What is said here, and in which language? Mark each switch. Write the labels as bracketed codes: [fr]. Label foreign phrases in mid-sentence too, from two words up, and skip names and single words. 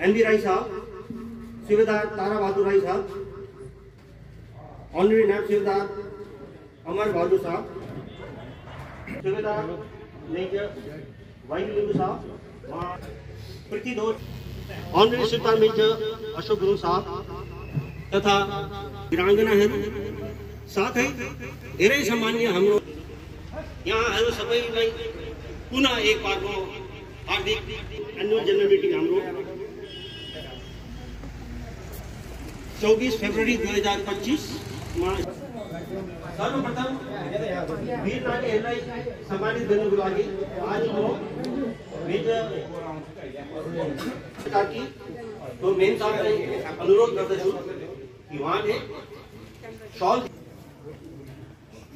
[ne] एमबी राय साहब, सूबेदार तारा बहादुर राय साहब, ऑनरेरी नायब सूबेदार अमर बहादुर साहब, सूबेदार मेजर वाईबी लिंबू साहब, प्रतिदोष ऑनरेरी सुल्तान मेजर अशोक गुरुङ साहब तथा वीरांगनाहरू, साथै धेरै सम्मानीय हाम्रो यहाँहरू सबैलाई पुनः एक बारको हार्दिक [en] annual general meeting [ne] हाम्रो 24 फेब्रुअरी 2025 मा सर्वप्रथम वीर नारीहरूलाई सम्मानित गर्नुको लागि आज म मेजर तो मेन साहब [hi] अनुरोध करते कि वहाँ शॉल